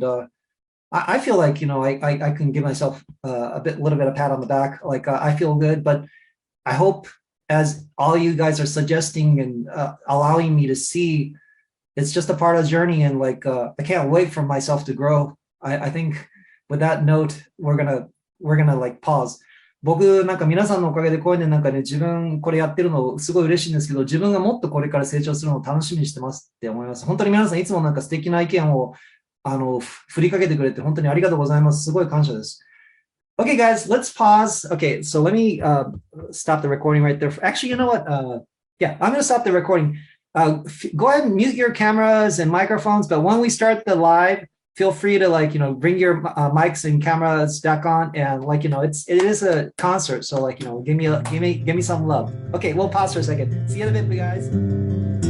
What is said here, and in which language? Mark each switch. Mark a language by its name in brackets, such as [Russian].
[English] And I feel like, I can give myself a little bit of pat on the back. Like I feel good, but I hope as all you guys are suggesting and allowing me to see, it's just a part of the journey. And I can't wait for myself to grow. I think with that note, we're gonna pause. [Japanese] 僕なんか皆さんのおかげでこういうね自分これやってるのすごい嬉しいんですけど、自分がもっとこれから成長するのを楽しみにしてますって思います。本当に皆さんいつも素敵な意見を振りかけてくれて本当にありがとうございます。すごい感謝です。 [English] Okay, guys, let's pause. Okay, so let me stop the recording right there. Actually, you know what? Yeah, I'm going to stop the recording. Go ahead and mute your cameras and microphones, but when we start the live, feel free to bring your mics and cameras back on, and it is a concert, so give me some love. Okay, we'll pause for a second. See you in a bit, guys.